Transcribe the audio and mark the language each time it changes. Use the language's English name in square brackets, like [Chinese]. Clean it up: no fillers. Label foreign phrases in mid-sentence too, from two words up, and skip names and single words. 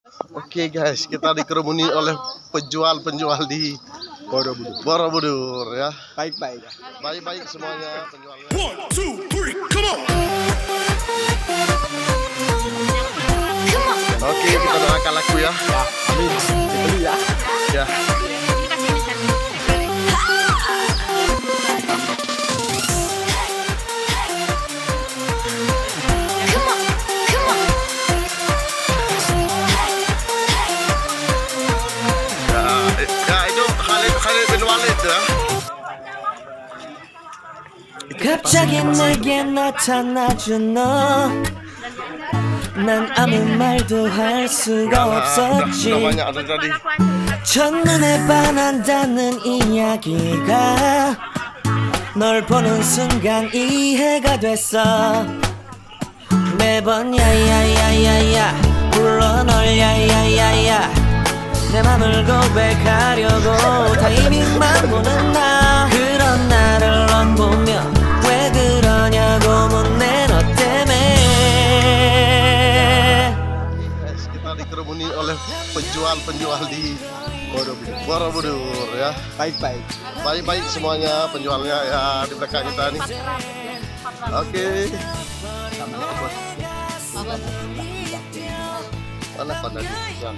[Indonesian] Oke guys, kita dikerumuni oleh penjual-penjual di Borobudur ya. Baik-baik. Baik-baik semuanya penjualnya. 1, 2, 3, [English] come on. [Indonesian] Oke, kita doakan laku ya. Amin. Dibeli ya. Ya. Ya itu Khalid bin Walid ya. [Korean] 갑자기 내게 나타나준 너 난 아무 말도 할 수가 없었지 [Indonesian] Namanya ada tadi. [Korean] 첫눈에 반한다는 이야기가 널 보는 순간 이해가 됐어 매번 야야야야야 불러 널 야야야야 내 맘을 고백하려고 타이밍만 보는 나 그런 나를 넌 보며 왜 그러냐고 묻네 너 때문에 [Indonesian] Kita dikerumuni oleh penjual-penjual di Borobudur ya. Baik-baik. Baik-baik semuanya penjualnya ya di belakang kita nih. Oke. Mana pada di ya.